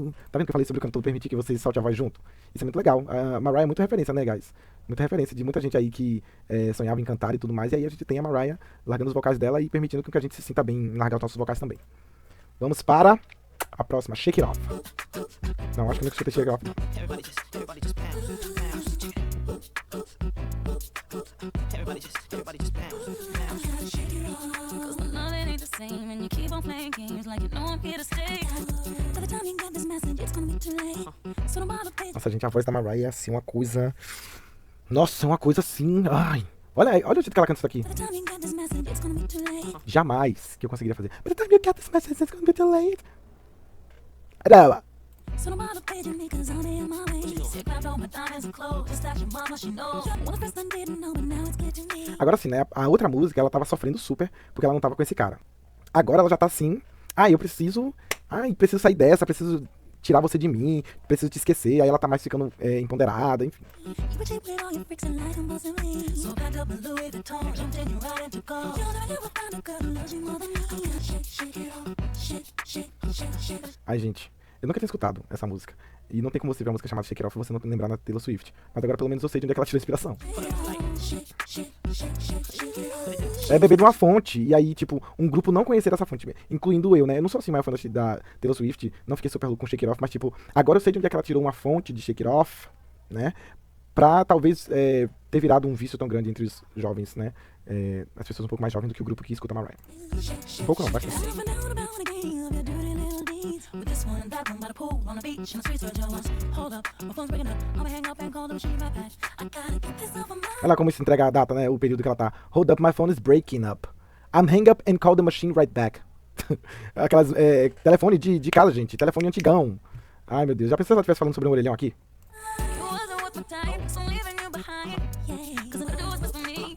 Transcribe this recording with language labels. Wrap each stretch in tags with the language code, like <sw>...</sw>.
<pt>Tá vendo que eu falei sobre o cantor permitir que você solte a voz junto? Isso é muito legal. A Mariah é muita referência, né, guys? Muita referência de muita gente aí que sonhava em cantar e tudo mais. E aí a gente tem a Mariah largando os vocais dela e permitindo que a gente se sinta bem em largar os nossos vocais também. Vamos para a próxima, Shake It Off. Não, acho que não escutei Shake It Off, não.</pt> <en>Everybody just bounce, bounce. Everybody just bounce, bounce. Cause my love it ain't the same and you keep on playing games like you know I'm here to stay. By the time you get this message, it's gonna be too late. So don't bother paying.</en> <pt>Nossa, gente, a voz da Mariah é assim uma coisa... Nossa, é uma coisa assim... Ai... Olha o jeito que ela canta isso aqui.</pt> <en>By the time you get this message, it's gonna be too late.</en> <pt>Jamais que eu conseguiria fazer.</pt> <en>By the time you get this message, it's gonna be too late.</en> <pt>Não.</pt> <en>So don't bother paging me cause I'll be on my way. You grabbed all my diamonds and clothes, just that your mama, she knows. When the first time didn't know, but now it's clear to me.</en> <pt>Agora sim, né? A outra música, ela tava sofrendo super porque ela não tava com esse cara. Agora ela já tá assim... eu preciso sair dessa, preciso tirar você de mim, preciso te esquecer, aí ela tá mais ficando empoderada, enfim.</pt> <en>You were cheap with all your freaks and lies and wasn't me. So packed up in Louis Vuitton, jumped in your ride and took off. You'll never find a girl who loves you more than me. I'm gonna shake, shake it off, shake, shake, shake, shake.</en> <pt>Ai, gente, eu nunca tinha escutado essa música. E não tem como você ver uma música chamada Shake It Off e você não lembrar da Taylor Swift. Mas agora pelo menos eu sei de onde é que ela tirou a inspiração.</pt> <en>Shake, shake, shake, shake, shake it off.</en> <pt>É beber de uma fonte, e aí, tipo, um grupo não conhecer essa fonte, incluindo eu, né? Eu não sou assim maior fã da Taylor Swift, não fiquei super louco com Shake It Off, mas, tipo, agora eu sei de onde é que ela tirou uma fonte de Shake It Off, né? Pra talvez ter virado um vício tão grande entre os jovens, né? As pessoas um pouco mais jovens do que o grupo que escuta Mariah. Um pouco não, bastante.</pt> <en>Never known about a game of your dirty little deeds. With this one and that one by the pool, on the beach, in the streets where Joe was. Hold up, my phone's breaking up. I'ma hang up and call the machine right back. I gotta get this off of my</en> <pt>Olha lá como isso entrega a data, né? O período que ela tá.</pt> <en>Hold up, my phone is breaking up. I'm hang up and call the machine right back.</en> <pt>Aquelas telefone de casa, gente. Telefone antigão. Ai, meu Deus. Já pensou se ela estivesse falando sobre um orelhão aqui?</pt> <en>You wasn't worth my time, so I'm leaving you behind. Yeah, 'cause I'm gonna do what's best for me.</en>